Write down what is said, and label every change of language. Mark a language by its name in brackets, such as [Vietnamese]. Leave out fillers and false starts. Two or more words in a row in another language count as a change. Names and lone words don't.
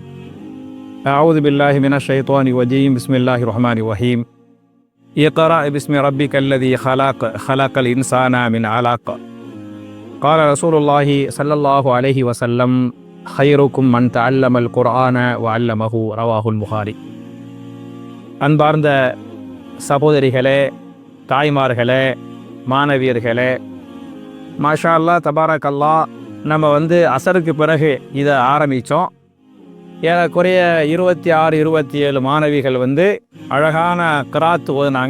[Arabic] أعوذ بالله من الشيطان الرجيم. بسم الله الرحمن الرحيم. اقرأ باسم ربك الذي خلق الإنسان من علق. قال رسول الله صلى الله عليه وسلم خيركم من تعلم القرآن وعلمه. رواه البخاري. [Tamil] அன்பார்ந்த சகோதரிகளே, தாய்மார்களே, மாணவியர்களே, [Arabic] ما شاء الله تبارك الله. [Tamil] நம்ம அசருக்கு பிறகு இதை ஆரம்பித்தோம். ஏறக்குறைய 26 27 மாணவிகள் அழகான கிராத் ஓதுனாங்க.